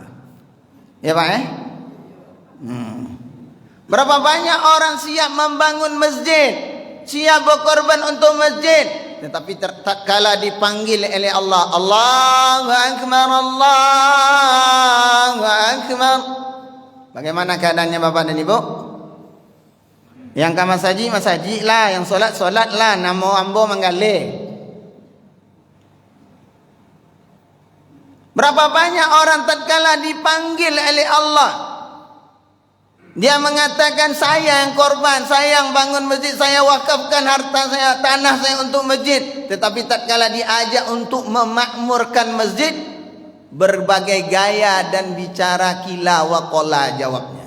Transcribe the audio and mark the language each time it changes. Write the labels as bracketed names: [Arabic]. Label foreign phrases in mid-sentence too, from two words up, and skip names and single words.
[Indonesian] Ya Pak Berapa banyak orang siap membangun masjid, siap berkorban untuk masjid, tetapi tatkala dipanggil oleh Allah, [Arabic] Allahu Akbar, Allahu Akbar, [Indonesian] bagaimana keadaannya bapak dan ibu? [Minangkabau] Yang ke masjid lah, yang solat lah, namo ambo manggale. [Indonesian] Berapa banyak orang tatkala dipanggil oleh Allah, dia mengatakan saya yang korban, saya yang bangun masjid, saya wakafkan harta saya, tanah saya untuk masjid. Tetapi tatkala diajak untuk memakmurkan masjid, berbagai gaya dan bicara [Arabic] kila wa qala [Indonesian] jawabnya.